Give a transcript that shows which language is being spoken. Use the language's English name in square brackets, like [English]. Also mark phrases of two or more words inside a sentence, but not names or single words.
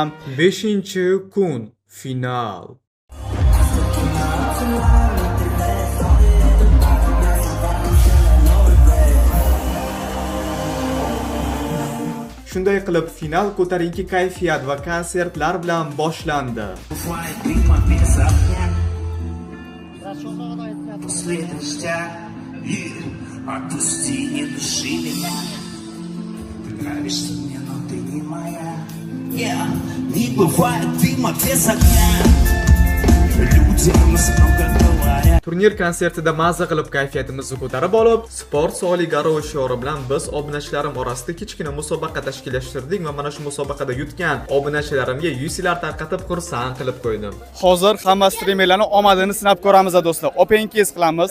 [Uzbek] 5-kun final. Shunday qilib final ko'tarinki kayfiyat va konsertlar bilan boshlandi. [Russian] Не бывает дыма без огня. Люди много говорят. [Uzbek] Turnir konsertida mazza qilib kayfiyatimizni ko'tarib olib, sport sog'ligi garovi shiori bilan biz obunachilarim orasida kichkina musobaqa tashkillashtirdik va mana shu musobaqada yutgan obunachilarimga UC'lar tarqatib xursand qilib qo'ydim. Hozir hamma streamerlarni omadini sinab ko'ramiz do'stlar. Openkiz qilamiz.